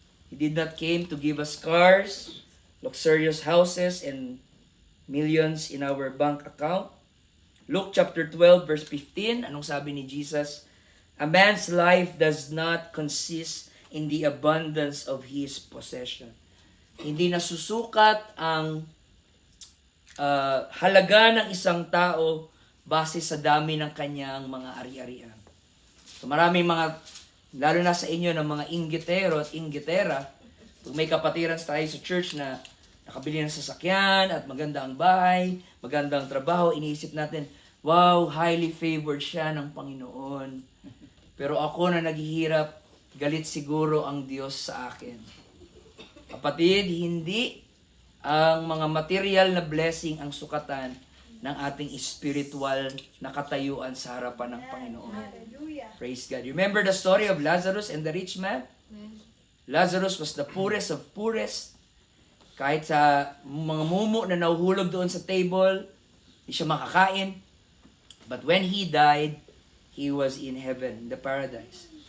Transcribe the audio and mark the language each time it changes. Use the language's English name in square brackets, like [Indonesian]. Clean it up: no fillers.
[English] He did not came to give us cars, luxurious houses, and millions in our bank account. Luke chapter 12 verse 15, [Filipino] anong sabi ni Jesus? [English] A man's life does not consist in the abundance of his possession. [Filipino] Hindi nasusukat ang halaga ng isang tao base sa dami ng kanyang mga ari-arian. So maraming mga, lalo na sa inyo, ng mga inggitero at inggitera, pag may kapatiran tayo sa church na nakabili ng sasakyan at maganda ang bahay, maganda ang trabaho, iniisip natin, wow, [English] highly favored [Filipino] siya ng Panginoon. Pero ako na naghihirap, galit siguro ang Diyos sa akin. Kapatid, hindi ang mga material na blessing ang sukatan ng ating spiritual na katayuan sa harapan ng Panginoon. [English] Praise God. Remember the story of Lazarus and the rich man? Lazarus was the poorest of poorest. [Filipino] Kahit sa mga mumu na nahuhulog doon sa table, hindi siya makakain. [English] But when he died, he was in heaven, in the paradise.